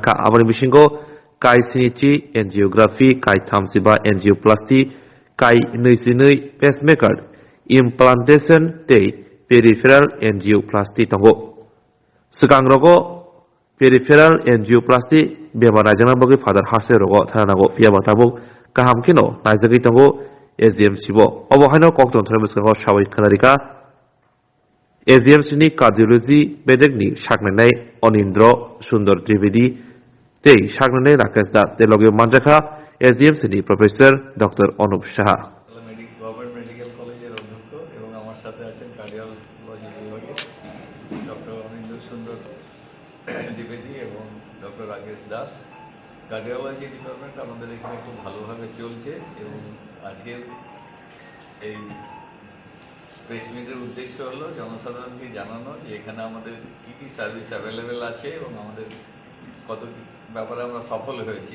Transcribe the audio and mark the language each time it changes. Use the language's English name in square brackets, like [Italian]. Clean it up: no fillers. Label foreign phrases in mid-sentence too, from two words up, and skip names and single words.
[Kok Borok] ka abani bisingo kai sinichi angiography kai thamsiba angioplasty kai noisinoi [English] pacemaker implantation [Kok Borok] tei [English] peripheral angioplasty [Kok Borok] tongo sigangrogo [English] peripheral angioplasty [Kok Borok] bemar najana bogi father hase rogo tharanago fiaba tabuk kaham kino naizagi tongo AGMC bo obohaino kokton thremesko sawai khanarika AGMC ni cardiology bedekni saknai Onindro Sundar Trivedi tei saknai Rakesh Das telogio manjaka AGMC ni Professor Dr. Anup Saha [English] Government Medical College [Bangla] অধ্যক্ষ এবং আমার সাথে আছেন কার্ডিওলজি বিভাগে ডক্টর অনিন্দ্র সুন্দর দ্বিবেদী এবং ডক্টর রাকেশ দাস। [English] cardiology department [Bangla] আমাদের এখানে খুব ভালোভাবে চলছে এবং আজকের এই [English] press meet [Bangla] উদ্দেশ্য হলো জনসাধারণকে জানানো যে এখানে আমাদের কী কী [English] service available [Bangla] আছে এবং আমাদের কত ব্যাপারে আমরা সফল হয়েছি।